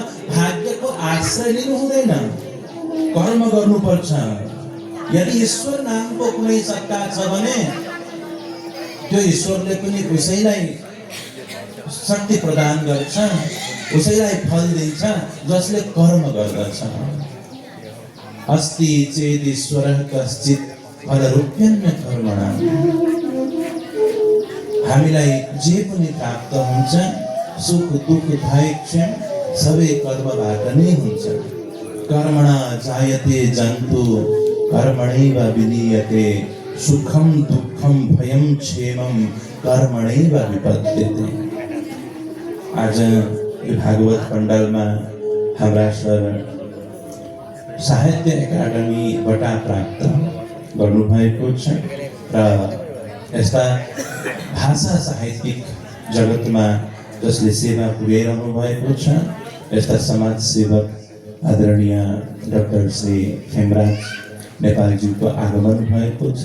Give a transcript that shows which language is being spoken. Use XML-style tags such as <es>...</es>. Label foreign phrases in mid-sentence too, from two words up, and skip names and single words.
<ne>भाग्यको आश्रय लिनु हुँदैन, कर्म गर्नुपर्छ। यदि ईश्वर नामको कुनै सत्ता छ भने त्यो ईश्वरले पनि उसैलाई शक्ति प्रदान गर्छ, उसैलाई फल दिन्छ जसले कर्म गर्दछ।</ne> <sa>अस्ति चेद ईश्वरः कश्चित् फलरूप्यन्न कर्मणाम्।</sa> <ne>हामीलाई जे पनि प्राप्त हुन्छ, सुख दुःख भय क्षण सबै कर्मबाट नै हुन्छ।</ne> <sa>कर्मणा जायते जन्तु कर्मणैव विलीयते, सुखम दुःखम भयम क्षेमम कर्मणैव विपद्यते।</sa> <ne>आज यो भागवत पण्डालमा हाम्रा सर साहित्य एकाडेमी बटा प्राप्त गर्नुभएको छ र यस्ता भाषा साहित्यिक जगतमा जसले सेवा पुर्याइरहनु भएको छ, यस्ता समाज सेवक आदरणीय डाक्टर श्री खेमराज नेपालजीको आगमन भएको छ।</ne>